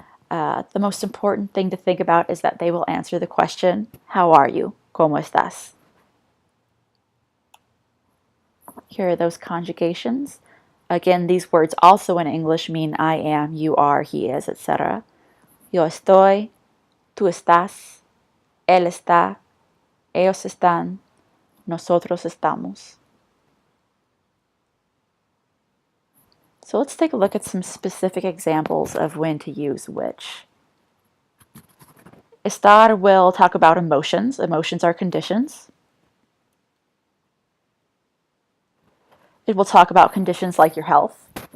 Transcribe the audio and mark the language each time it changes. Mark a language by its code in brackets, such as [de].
[en] The most important thing to think about is that they will answer the question, how are you? [es] ¿Cómo estás? [en] Here are those conjugations. Again, these words also in English mean I am, you are, he is, etc. [es] Yo estoy, tú estás, él está, ellos están, nosotros estamos. [en] So let's take a look at some specific examples of when to use which. Estar will talk about emotions. Emotions are conditions. It will talk about conditions like your health.